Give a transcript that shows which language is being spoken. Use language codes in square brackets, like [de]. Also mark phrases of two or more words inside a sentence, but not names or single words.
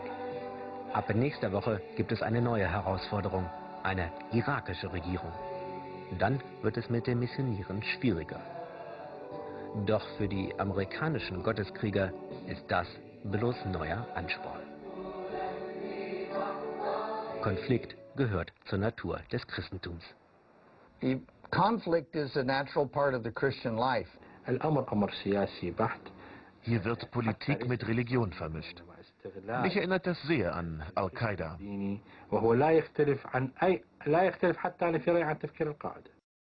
[de] Ab nächster Woche gibt es eine neue Herausforderung, eine irakische Regierung. Dann wird es mit dem Missionieren schwieriger. Doch für die amerikanischen Gotteskrieger ist das bloß neuer Ansporn. Konflikt gehört zur Natur des Christentums. [en] Conflict is a natural part of the Christian life. [de] Hier wird Politik mit Religion vermischt. Mich erinnert das sehr an Al-Qaida. [ar] وهو لا يختلف عن لا يختلف حتى عن القاعدة.